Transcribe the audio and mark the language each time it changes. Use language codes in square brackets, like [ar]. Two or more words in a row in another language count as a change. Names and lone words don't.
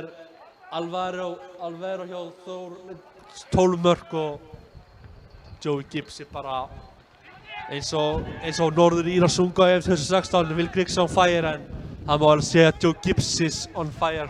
[is] Alvaro hjá Þór með 12 mörk og Joey Gibson bara eins og Norður Írar sungu á EM 2016, [en] Will Griggs on fire, [is] en það má alveg segja að Joey Gibson [en] is on fire.